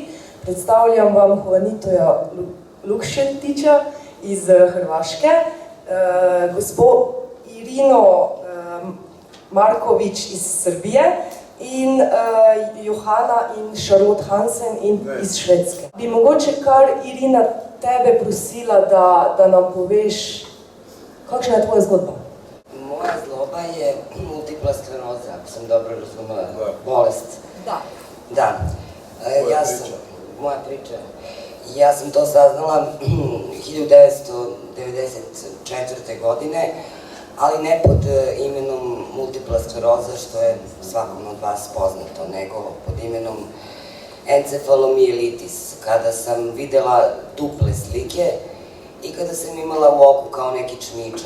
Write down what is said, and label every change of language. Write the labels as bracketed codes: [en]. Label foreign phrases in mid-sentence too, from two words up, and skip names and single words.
[sl] Predstavljam vam Juanitoja Lukšetića iz Hrvaške, gospo Irino Marković iz Srbije in Johana in Charlotte Hansen iz Švedske. Bi mogoče kar Irina tebe prosila, da nam poveš, kakšna je tvoja zgodba? [sr] Moja zloba je multipla skleroza, ako sam dobro razumela, bolest. Da. Moja priča. Ja sam to saznala 1994. godine, ali ne pod imenom multipla skleroza, što je svakom od vas poznato, nego pod imenom encefalomijelitis, kada sam videla duple slike i kada sam imala u oku kao neki čmičak.